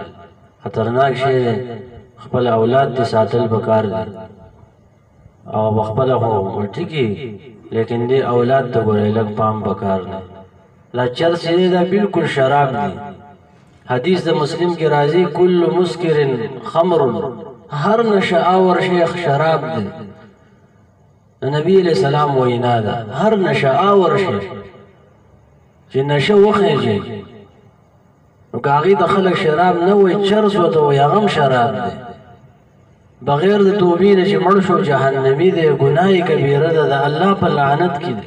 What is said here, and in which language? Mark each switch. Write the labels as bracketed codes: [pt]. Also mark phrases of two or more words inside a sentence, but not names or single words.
[ps] خطرناک شی دی. خپل اولاد دې ساتل پکار دی او پخپله خو ټیکي، لیکن دې اولاد ته ګورئ لږ پام پکار دی. دا چرس چې دی دا بلکل شراب دی. حدیث د مسلم کې راځي [ar] کل مسکر خمر، [ps] هر نشه آور شیخ شراب دی. [ar] نبی علیہ السلام [ps] وینا ده هر نشه آور شیخ چې نشه وخیږي نو که هغې ته خلک شراب نه وایي چرس ورته وایي هغه هم شراب دی. بغیر د توبې نه چې مړ شو جهنمي دی، ګناه کبیره ده، د الله په لعنت کې دی.